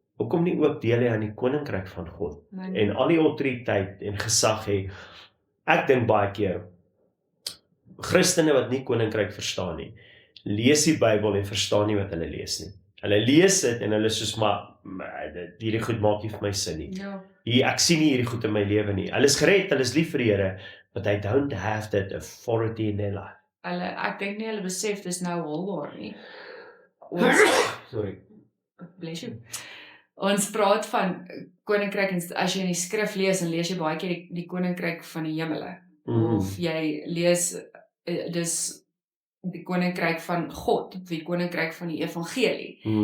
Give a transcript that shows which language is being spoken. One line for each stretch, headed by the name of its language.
Afrikaans: Hoekom nie ook deel hê aan die koninkryk van God en al die autoriteit en gesag hê? Ek dink baie keer Christene wat nie koninkryk verstaan nie, lees die Bybel en verstaan nie wat hulle lees nie. Hulle lees dit en hulle soos maar hierdie goed maak nie vir my sin nie. Ja. Ek sien nie hierdie goed in my lewe nie. Hulle is gered, hulle is lief vir die Here,
English: but they don't have that authority in their life.
Afrikaans: Ek dink nie hulle besef dis nou haalbaar nie. Ons
English: Sorry. bless you.
Afrikaans: Ons praat van koninkryk en as jy in die skrif lees, dan lees jy baie keer die koninkryk van die hemele. Of jy lees dis die koninkryk van God, die koninkryk van die evangelie.